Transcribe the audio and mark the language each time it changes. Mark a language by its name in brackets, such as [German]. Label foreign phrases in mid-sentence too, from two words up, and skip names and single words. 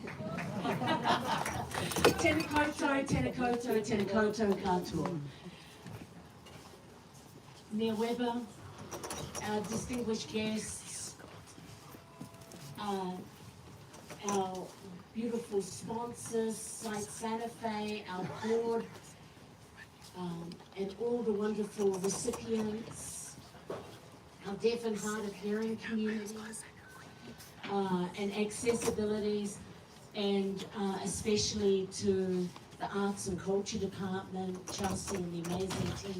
[Māori] Tēnā koutou, tēnā koutou, tēnā koutou katoa. [English] Nia Weber, our distinguished guests, our beautiful sponsors, Site Santa Fe, our board, and all the wonderful recipients, our deaf and hard of hearing communities, and accessibilities, and especially to the Arts and Culture Department, Chelsea and the amazing team.